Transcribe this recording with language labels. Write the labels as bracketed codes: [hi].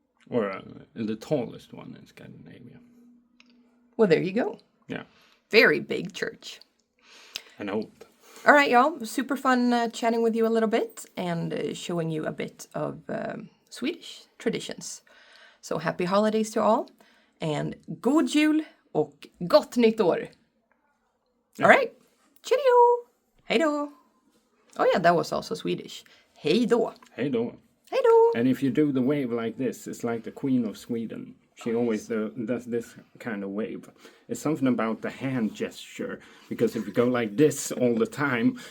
[en] Or the tallest one in Scandinavia. Well, there you go. Yeah. Very big church. And old. All right, y'all. Super fun chatting with you a little bit and showing you a bit of Swedish traditions. So happy holidays to all. [sv] And god jul och gott nytt år. [en] All right. Cheerio. [sv] Hej då. [en] Oh yeah, that was also Swedish. [sv] Hej då. Hej då. Hej då. [en] And if you do the wave like this, it's like the Queen of Sweden. She always does this kind of wave. It's something about the hand gesture. Because if you go like this all the time...